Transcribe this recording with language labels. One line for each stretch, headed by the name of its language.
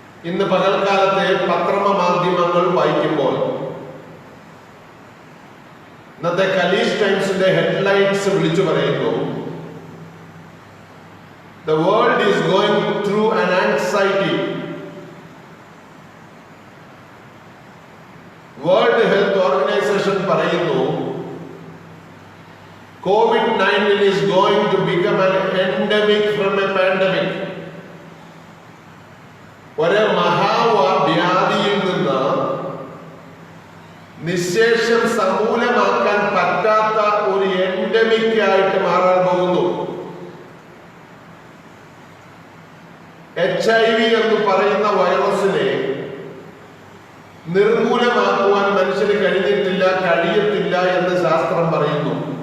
Malayalam: ഇന്ന് പകൽക്കാലത്തെ പത്രമാധ്യമങ്ങൾ വായിക്കുമ്പോൾ ഇന്നത്തെ കലീഷ് ടൈംസിന്റെ ഹെഡ്ലൈൻസ് വിളിച്ചു പറയുന്നു,
English: The world is going through an anxiety. World Health Organization
Malayalam: പറയുന്നു,
English: COVID-19 is going to become an endemic from a pandemic.
Malayalam: ഒരു മഹാവ്യാധിയിൽ നിന്ന് നിശേഷം സമൂലമാക്കാൻ പറ്റാത്ത ഒരു എൻഡമിക് ആയിട്ട് മാറാൻ പോകുന്നു. HIV എന്ന് പറയുന്ന വൈറസിനെ നിർമൂലമാക്കുവാൻ മനുഷ്യന് കഴിയത്തില്ല എന്ന് ശാസ്ത്രം പറയുന്നു.